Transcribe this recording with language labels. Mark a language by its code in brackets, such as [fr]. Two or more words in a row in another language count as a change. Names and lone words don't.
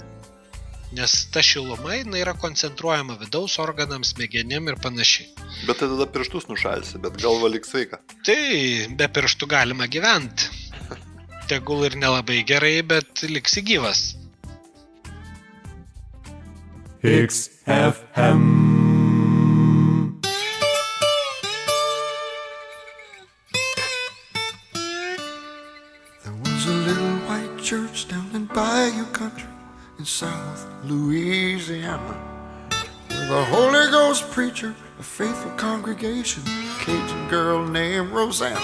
[lt] Nes ta šiluma yra koncentruojama vidaus organams, smegenim ir panašiai. Bet tada pirštus nušalsi, bet galva liks sveika. Tai be pirštų galima gyventi. Tegul ir nelabai gerai, bet liksi gyvas. [en] XFM. There was a little white church down in Bayou Country in South Louisiana, with a Holy Ghost preacher, a faithful congregation, a Cajun girl named Rosanna.